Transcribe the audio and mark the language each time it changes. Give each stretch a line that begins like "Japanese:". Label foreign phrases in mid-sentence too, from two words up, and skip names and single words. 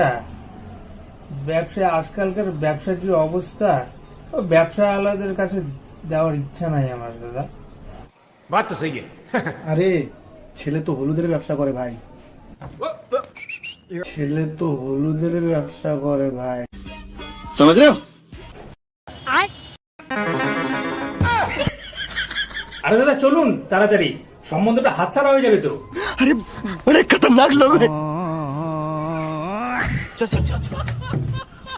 Bangla: ব্যবসা, আজকালকার ব্যবসার যে অবস্থা, ও ব্যবসা আলাদের কাছে যাওয়ার ইচ্ছা নাই আমার দাদা।
Hindi: बात तो सही
Bangla: আরে ছেলে তো হলুদের ব্যবসা করে ভাই। ছেলে তো হলুদের ব্যবসা করে ভাই।
Hindi: समझ रहे हो?
Bangla: আরে দাদা চলুন তাড়াতাড়ি, সম্বন্ধটা হাতছাড়া হয়ে যাবে তো।
Hindi: अरे बड़े खतरनाक लोग हैं। चल चल चल चल।